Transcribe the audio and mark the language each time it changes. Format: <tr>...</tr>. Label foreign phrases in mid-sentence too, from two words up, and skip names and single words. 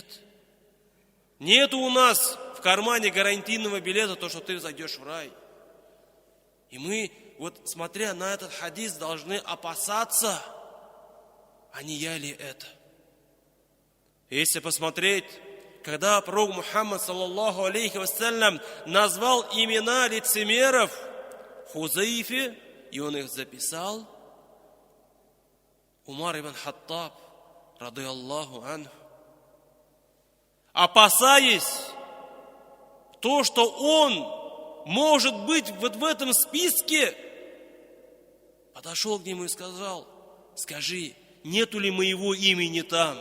<ru>Нету у нас в кармане гарантийного билета то, что ты зайдешь в рай. И мы, вот смотря на этот хадис, должны опасаться, а не я ли это. Если посмотреть, когда пророк Мухаммад,</ru> <ar>صلى الله عليه وسلم,</ar> <ru>назвал имена лицемеров Хузайфе, и он их записал, Умар ибн Хаттаб,</ru> <ar>رضي الله عنه,</ar> <ru>опасаясь то, что он может быть вот в этом списке, подошел к нему и сказал: скажи, нету ли моего имени там?</ru>